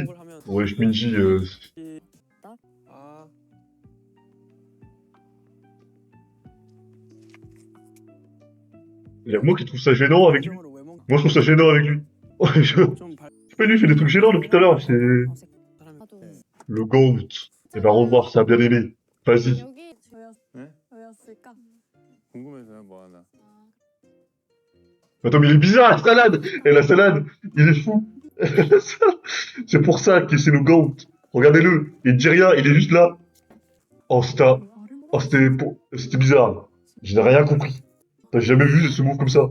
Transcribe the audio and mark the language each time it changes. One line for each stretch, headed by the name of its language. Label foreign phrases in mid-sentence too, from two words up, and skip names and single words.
French: Ouais, Minji, il y a moi qui trouve ça gênant avec lui. Moi, je trouve ça gênant avec lui. Ouais, je sais pas, lui, il fait des trucs gênants depuis tout à l'heure. C'est le GOAT. Il va revoir ça, bien aimé. Vas-y.
Korean: 왜였을까? 궁금해서요, 뭐 하나.
French: Attends, mais il est bizarre, la salade! Et la salade, il est fou. C'est pour ça que c'est le GOAT. Regardez-le, il dit rien, il est juste là. Oh, c'était bizarre. Je n'ai rien compris. T'as jamais vu ce move comme ça.